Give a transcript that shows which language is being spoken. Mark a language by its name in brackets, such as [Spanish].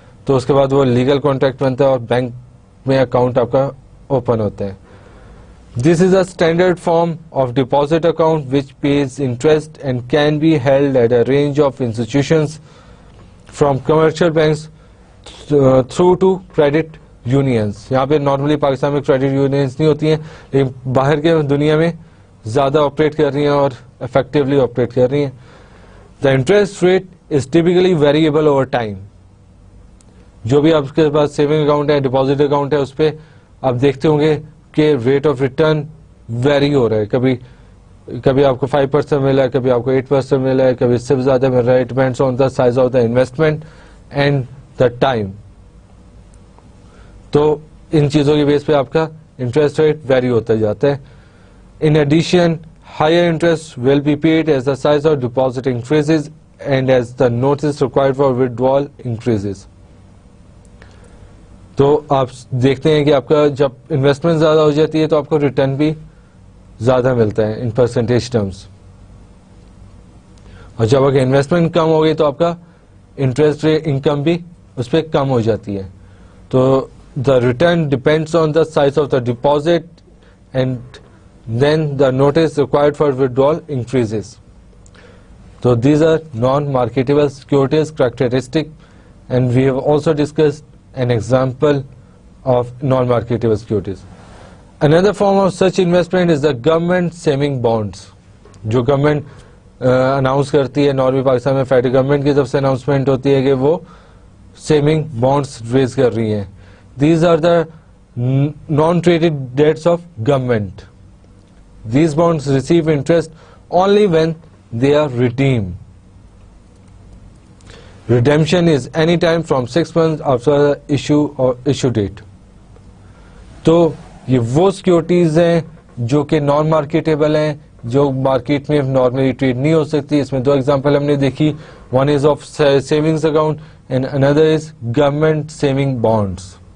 [Urdu] تو اس کے بعد وہ لیگل کانٹریکٹ بنتا ہے اور بینک میں اکاؤنٹ آپ کا اوپن ہوتا ہے. [English] This is a standard form of deposit account which pays interest and can be held at a range of institutions from commercial banks through to credit unions. [Urdu] یہاں پہ نارملی پاکستان میں credit unions نہیں ہوتی ہیں, لیکن باہر کے دنیا میں زیادہ آپریٹ کر رہی ہیں اور افیکٹولی آپریٹ کر رہی ہیں. [English] The interest rate is typically variable over time. [Urdu] جو بھی آپ کے پاس سیونگ اکاؤنٹ ہے, ڈپازٹ اکاؤنٹ ہے, اس پہ آپ دیکھتے ہوں گے کہ ریٹ آف ریٹرن ویری ہو رہا ہے, کبھی آپ کو 5% ملا ہے, کبھی آپ کو 8% ملا ہے, کبھی اس سے بھی زیادہ مل رہا ہے. [English] Depends on the size of the investment and the time. [Urdu] تو ان چیزوں کی بیس پہ آپ کا انٹرسٹ ریٹ ویری ہوتا جاتا ہے. [English] In addition higher interest will be paid as the size of deposit increases and as the notice required for withdrawal increases. [Urdu] تو آپ دیکھتے ہیں کہ آپ کا جب انویسٹمنٹ زیادہ ہو جاتی ہے تو آپ کو ریٹرن بھی زیادہ ملتا ہے ان پرسنٹیج ٹرمز, اور جب آپ کی انویسٹمنٹ کم ہو گئی تو آپ کا انٹرسٹ ریٹ انکم بھی اس پہ کم ہو جاتی ہے. [English] تو the return depends on the size of the deposit and then the notice required for withdrawal increases. تو these are non marketable securities characteristic, and we have also discussed an example of non-marketable securities. Another form of such investment is the government saving bonds. [Urdu] جو government announce کرتی ہے, normally Pakistan میں federal government کی طرف سے announcement ہوتی ہے کہ وہ [English] saving bonds raise [Urdu] کر رہی ہیں. [English] These are the non traded debts of government. These bonds receive interest only when they are redeemed. Redemption is any time from 6 months after the issue date. [Urdu] تو یہ وہ سیکورٹیز ہیں جو کہ نان مارکیٹیبل ہیں, جو مارکیٹ میں نارملی ٹریڈ نہیں ہو سکتی. اس میں دو ایگزامپل ہم نے دیکھی, [English] One is of savings account and other is government saving bonds.